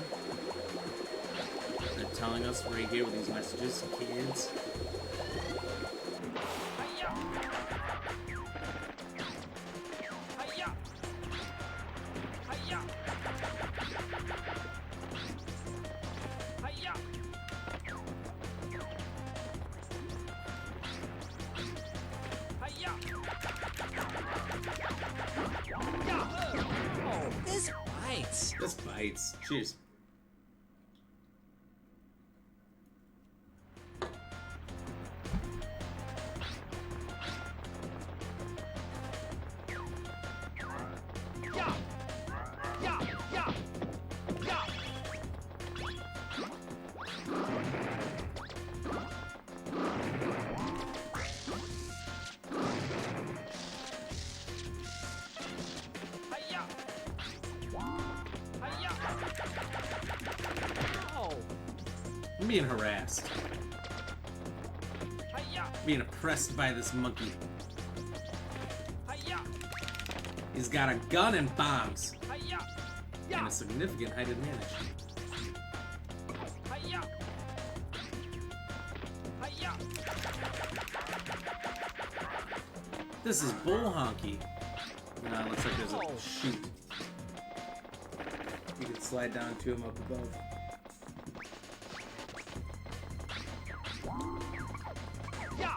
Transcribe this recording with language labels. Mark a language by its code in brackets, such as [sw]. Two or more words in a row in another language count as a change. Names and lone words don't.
[en] They're telling us right here with these messages, kids. Hi-ya! Hi-ya! Hi-ya! Hi-ya! Hi-ya! Oh, this bites. This bites. Cheers. Yeah! Yeah! Yeah! Yeah! Hi-ya! Hi-ya! Oh! I'm being harassed. Hi-ya! Being oppressed by this monkey. Hi-ya! He's got a gun and bombs. Hi-ya! And Yeah! a significant height advantage. Hi-ya! Hi-ya! This is bull honky. Looks like there's a chute. You can slide down to him up above. Yeah!